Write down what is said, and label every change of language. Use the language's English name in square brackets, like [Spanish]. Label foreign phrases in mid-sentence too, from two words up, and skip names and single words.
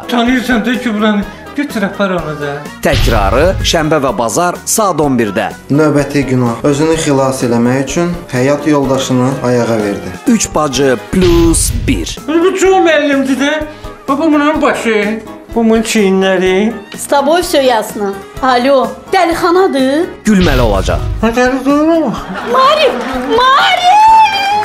[Azerbaijani] Tanıyırsan da Kübranı. Götür apar onu da. Təkrarı şənbə və bazar saat 11-də. Növbəti günah özünü xilas eləmək üçün həyat yoldaşını ayağa verdi. 3 bacı plus 1. Bu çox müəllimdir də. Babamın başı, babamın çiyinləri. [Russian] S тобой всё ясно. [Azerbaijani] Alo, dəlixanadır. Gülməli olacaq. [Turkish] Hadi doğru mu? [Azerbaijani] Marif!